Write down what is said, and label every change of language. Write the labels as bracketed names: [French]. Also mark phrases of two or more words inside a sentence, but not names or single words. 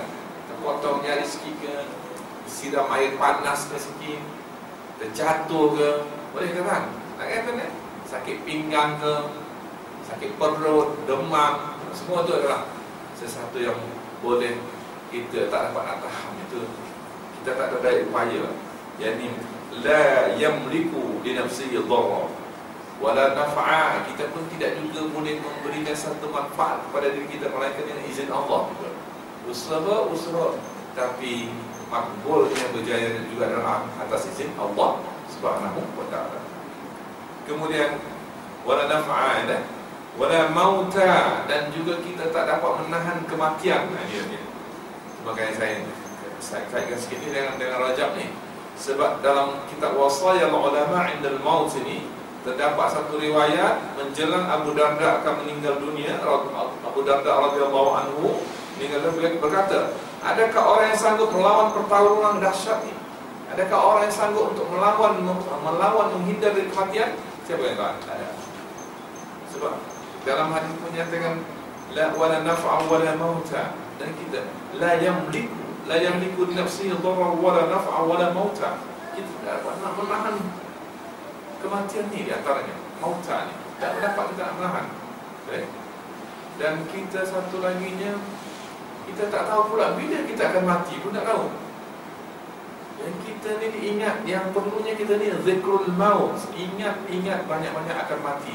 [Malay] Terpotong jari sikit ke, siram air panas ke sikit, terjatuh ke, boleh ke kan? Tak kan? Sakit pinggang ke, sakit perut, demam, semua tu adalah sesuatu yang boleh kita tak dapat nak tahan. Itu kita tak ada daya upaya. [Arabic] يعني لا يملك لنفسه ضرا ولا نفعا. [Malay] Kita pun tidak juga boleh memberikan satu manfaat kepada diri kita melainkan dengan izin Allah. Usaha, tapi makbulnya berjaya juga dalam atas izin Allah [Arabic] سبحانه وتعالى. Kemudian ولا نفعا ولا موتا, [Malay] dan juga kita tak dapat menahan kematian. Dia. Makanya saya kaitkan sikit ni dengan Rajab ni. Sebab dalam kitab Wasaya Ulama Indal Maut ini terdapat satu riwayat menjelang Abu Darda akan meninggal dunia. Abu Darda [Arabic] رضي الله عنه [Malay] meninggal dunia, berkata, adakah orang yang sanggup melawan pertarungan dahsyat ini? Adakah orang yang sanggup untuk melawan menghindar dari kematian? Siapa yang tahu? Tak ada. Sebab dalam hadis menyatakan [Arabic] لا ولا نفعا ولا موتا, [Malay] dan kita [Arabic] لا يملك لنفسه ضرا ولا نفعا ولا موتا. [Malay] Kita tidak dapat nak menahan kematian ni, di antaranya mauta ni tak dapat kita menahan. Dan kita satu laginya, kita tak tahu pula bila kita akan mati pun tak tahu. Dan kita ni diingat, yang perlunya kita ni [Arabic] ذكر الموت, [Malay] ingat banyak-banyak akan mati.